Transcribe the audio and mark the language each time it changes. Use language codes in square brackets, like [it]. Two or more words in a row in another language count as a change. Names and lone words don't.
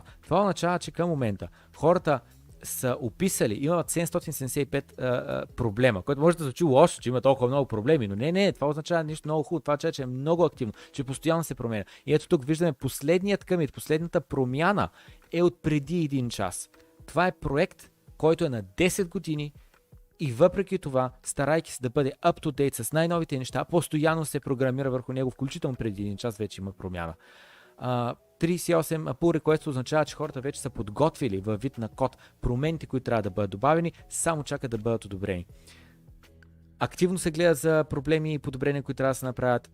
[bg] Това означава, че към момента хората са описали, имат 775 проблема, което може да звучи лошо, че има толкова много проблеми, но не, това означава нещо много хубаво, това означава, че е много активно, че постоянно се променя. И ето тук виждаме последният къмит, последната промяна е от преди 1 час. Това е проект, който е на 10 години и въпреки това, старайки се да бъде [en] up-to-date [bg] с най-новите неща, постоянно се програмира върху него, включително преди 1 час вече има промяна. 38 [en] pull request [bg] означава, че хората вече са подготвили във вид на код промените, които трябва да бъдат добавени, само чакат да бъдат одобрени. Активно се гледа за проблеми и подобрения, които трябва да се направят.